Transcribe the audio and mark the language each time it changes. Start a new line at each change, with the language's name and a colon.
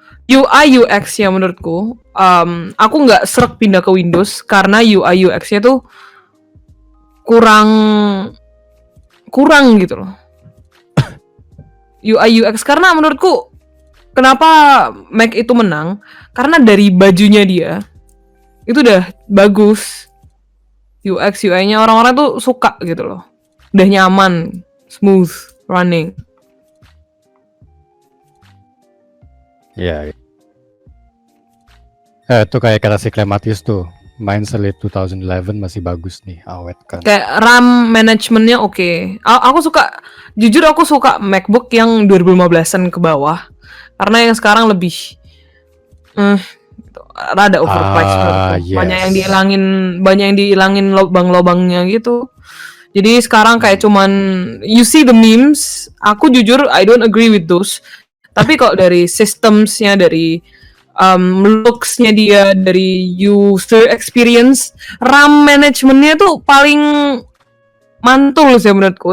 Indonesian: UI UX-nya menurutku, aku nggak srek pindah ke Windows karena UI UX-nya tuh kurang gitu loh. UI UX karena menurutku kenapa Mac itu menang karena dari bajunya dia itu udah bagus. UX UI-nya orang-orang tuh suka gitu loh. Udah nyaman,
English: smooth running.
Indonesian: Iya. Itu kayak kata si Clematis tuh, main Select 2011 masih bagus nih, awet kan. Kayak RAM manajemennya oke. Jujur aku suka MacBook yang 2015-an ke bawah. Karena yang sekarang lebih rada overpriced menurutku.
English: Yes.
Indonesian: Banyak yang dihilangin lobang-lobangnya gitu. Jadi sekarang kayak cuman
English: you see the memes,
Indonesian: aku jujur
English: I don't agree with those.
Indonesian: Tapi kalau dari systemsnya, dari looks-nya dia, dari user experience, RAM manajemennya tuh paling mantul sih menurutku.